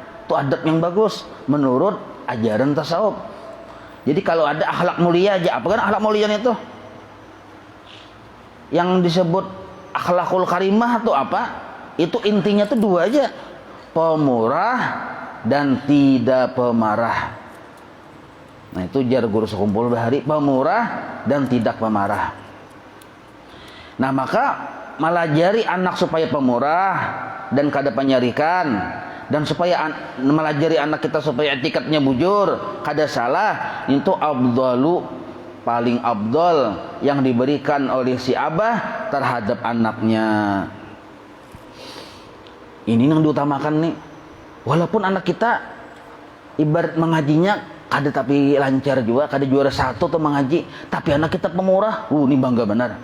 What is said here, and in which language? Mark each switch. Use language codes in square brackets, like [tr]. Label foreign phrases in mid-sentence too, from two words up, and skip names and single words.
[id] Itu adab yang bagus menurut ajaran tasawuf. Jadi kalau ada akhlak mulia aja, apa kan akhlak mulia itu? Yang disebut akhlakul karimah atau apa? Itu intinya tuh dua aja, pemurah dan tidak pemarah. Nah, itu jar guru sekumpul bahari, pemurah dan tidak pemarah. [bjn] Nah, maka melajari anak supaya pemurah dan kada penyarikan, dan supaya melajari anak kita supaya etikatnya bujur, kada salah, itu afdalu, [id] paling afdal yang diberikan oleh si abah terhadap anaknya. Ini yang diutamakan nih. Walaupun anak kita ibarat mengajinya kada tapi lancar juga, kada juara satu tuh mengaji, tapi anak kita pemurah, ini bangga benar.